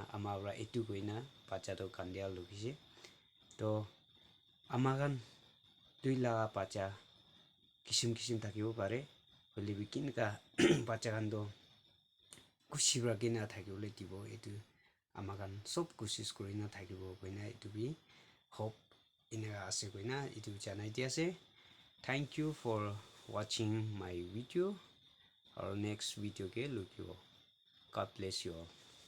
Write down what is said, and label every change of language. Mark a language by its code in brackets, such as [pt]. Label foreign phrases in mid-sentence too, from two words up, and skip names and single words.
[nag] amabra etu koina pacha to kandia lukise to amagan tuila pacha kisim thakibo pare holibi kinka pacha kan do kusibra kina thakibole dibo etu amagan sob kusis kurina thakibo koina etu bi hope ina ase koina etu janai diase [en] thank you for watching my video our next video [nag] ke lukibo [en] God bless you all.